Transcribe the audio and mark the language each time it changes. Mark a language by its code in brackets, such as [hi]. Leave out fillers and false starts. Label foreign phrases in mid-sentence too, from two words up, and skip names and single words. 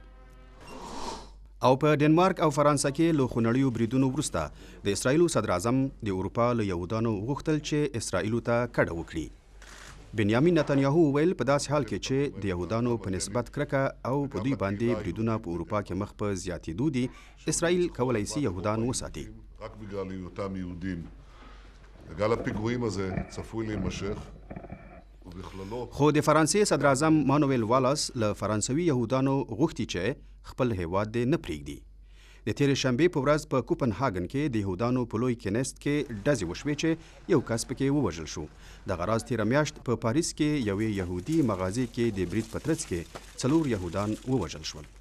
[ps] او په ډنمارک او فرانسه کې له خونړیو بریدونو وروسته د اسرائیلو صدر اعظم د اروپا له یهودانو غوښتل چې اسرائیلو ته کډه وکړي. بنیامین نتانیاهو ویل په داسې حال کې چې د یهودانو په نسبت کرکه او په دوی باندې بریدونه په اروپا کې مخ په زیاتېدو دي، اسرائیل کولی سي یهودان وساتي. [he] רק בגלל היותם יהודים. גל הפיגועים הזה צפוי להימשך. [ps] خو د فرانسې صدر اعظم مانویل والاس له فرانسوي یهودانو غوښتي چې خپل هیواد دې نه پرېږدي. د تېرې شنبې په ورځ په کوپنهاګن کې د یهودانو په لوی کینست کې ډزې وشوې چې یو کس پکې ووژل شو. دغه راز تېره میاشت په پاریس کې یوې یهودي مغازې کې د برید په ترڅ کې 4 یهودان ووژل شول.